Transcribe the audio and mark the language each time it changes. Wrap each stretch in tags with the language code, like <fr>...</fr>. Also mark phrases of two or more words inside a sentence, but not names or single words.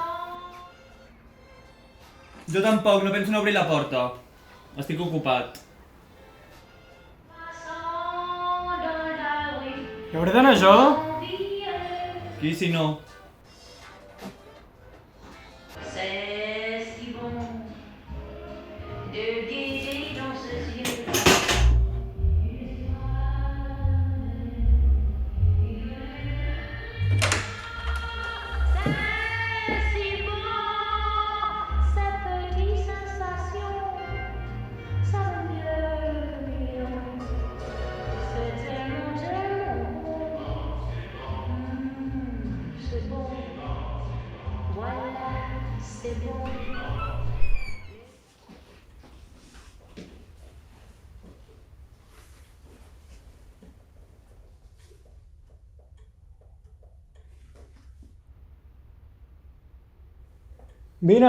<ca>Jo tampoc, no penso en obrir la porta. Estic ocupat. Hi hauré d'anar jo? Qui si no?</ca> <fr>C'est si bon de gaieté dans ses yeux. C'est si bon, ces petites sensations, ça va mieux que million. C'est tellement, tellement bon. C'est bon. Voilà, c'est bon.</fr> <ca>Vine!</ca>